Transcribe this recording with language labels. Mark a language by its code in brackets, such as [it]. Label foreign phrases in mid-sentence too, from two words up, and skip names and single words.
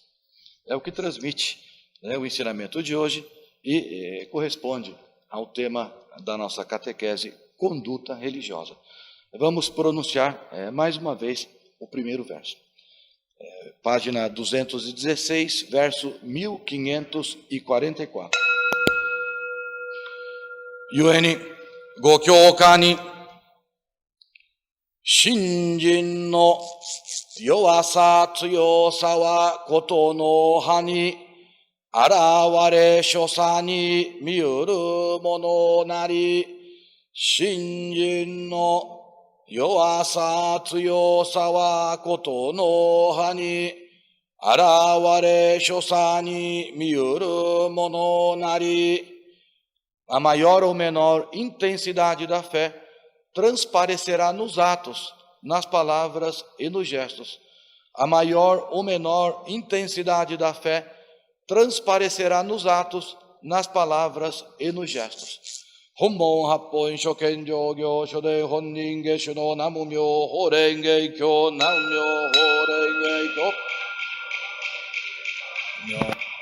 [pt] É o que transmite o ensinamento de hoje e corresponde ao tema da nossa catequese, conduta religiosa. Vamos pronunciar mais uma vez o primeiro verso. Página 216, verso 1544. [ja] ゆえに御教化に信心の弱さ強さは言の葉に顕れ所作に見ゆるものなり信心の弱さ強さは言の葉に顕れ所作に見ゆるものなり. [pt] A maior ou menor intensidade da fé transparecerá nos atos, nas palavras e nos gestos. A maior ou menor intensidade da fé transparecerá nos atos, nas palavras e nos gestos. [ja] 本門八品上行所伝本因下種の南無妙法蓮華経南無妙法蓮華経.